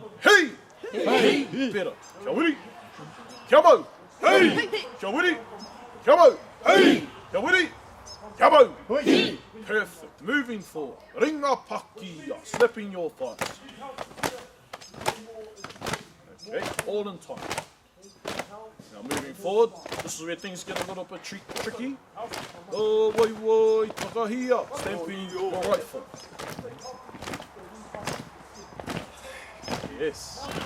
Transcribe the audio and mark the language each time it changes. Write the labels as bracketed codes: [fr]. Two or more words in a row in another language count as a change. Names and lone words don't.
[mi] Hei! Hei! Vera. Kia wiri. Kia mau. Hei! Kia wiri. Kia mau. Hei! Kia wiri. Kia mau. [en] Perfect. Moving forward. [mi] Ringa pakia. [en] Slapping your thighs. Okay, all in time. Now moving forward, this is where things get a little bit tricky. [mi] Oh, woi, takahia. [en] Stamping your right foot. Yes.